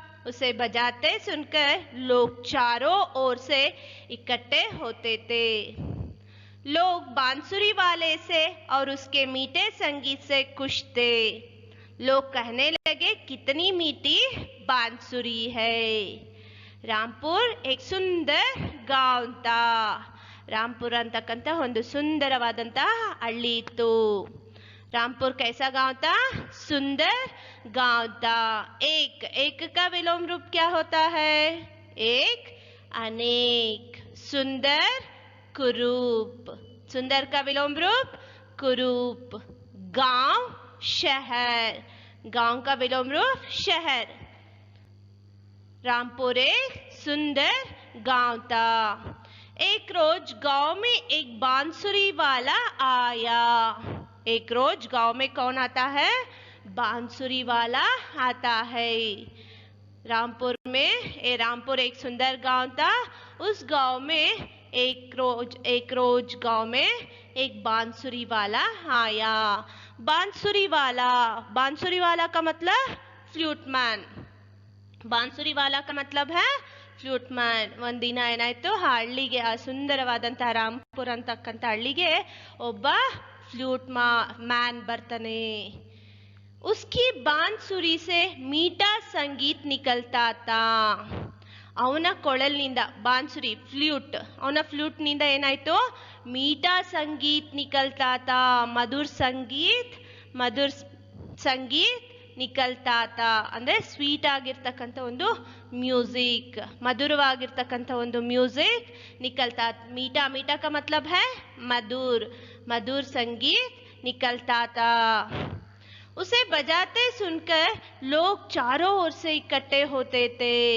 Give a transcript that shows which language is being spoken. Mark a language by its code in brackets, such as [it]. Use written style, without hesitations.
[hi] उसे बजाते सुनकर लोग चारों ओर से इकट्ठे होते थे। लोग बांसुरी वाले से और उसके मीठे संगीत से खुश थे। लोग कहने लगे, कितनी मीठी बांसुरी है। ರಾಂಪುರ್ ಏಕ್ ಸುಂದರ್ ಗಾಂವ್ ತಾ. [kn] ರಾಂಪುರ್ ಅಂತಕ್ಕಂಥ ಒಂದು ಸುಂದರವಾದಂತಹ ಹಳ್ಳಿ ಇತ್ತು. [hi] रामपुर कैसा गांव था? सुंदर गांव था। एक का विलोम रूप क्या होता है? एक, अनेक। सुंदर, कुरूप। सुंदर का विलोम रूप कुरूप। गांव, शहर। गांव का विलोम रूप शहर। रामपुर एक सुंदर गांव था। एक रोज गांव में एक बांसुरी वाला आया। एक रोज गांव में कौन आता है? बांसुरी वाला आता है। रामपुर एक सुंदर गांव था। उस गांव में एक रोज गांव में एक बांसुरी वाला आया। बांसुरी वाला का मतलब फ्लूटमैन। ಬಾನ್ಸುರಿ ವಾಲಾ का मतलब है [kn] ಫ್ಲೂಟ್ ಮ್ಯಾನ್. ಒಂದಿನ ಏನಾಯ್ತು, ಆ ಹಳ್ಳಿಗೆ, ಆ ಸುಂದರವಾದಂತಹ ರಾಂಪುರ್ ಅಂತಕ್ಕಂಥ ಹಳ್ಳಿಗೆ ಒಬ್ಬ ಫ್ಲೂಟ್ ಮ್ಯಾನ್ ಬರ್ತಾನೆ. [hi] उसकी बांसुरी से मीठा संगीत निकलता था. [kn] ಅವನ ಕೊಳಲಿನಿಂದ, ಬಾನ್ಸುರಿ ಫ್ಲೂಟ್, ಅವನ ಫ್ಲೂಟ್ ನಿಂದ ಏನಾಯ್ತು, [hi] मीठा संगीत निकलता था. मधुर संगीत ನಿಕಲ್ತಾ ತಾ [kn] ಅಂದ್ರೆ ಸ್ವೀಟ್ ಆಗಿರ್ತಕ್ಕಂಥ ಒಂದು ಮ್ಯೂಸಿಕ್, ಮಧುರವಾಗಿರ್ತಕ್ಕಂಥ ಒಂದು ಮ್ಯೂಸಿಕ್ ನಿಕಲ್ತಾ. [hi] मीठा का मतलब है मधुर संगीत निकलता था. उसे बजाते सुनकर लोग चारों ओर से इकट्ठे होते थे.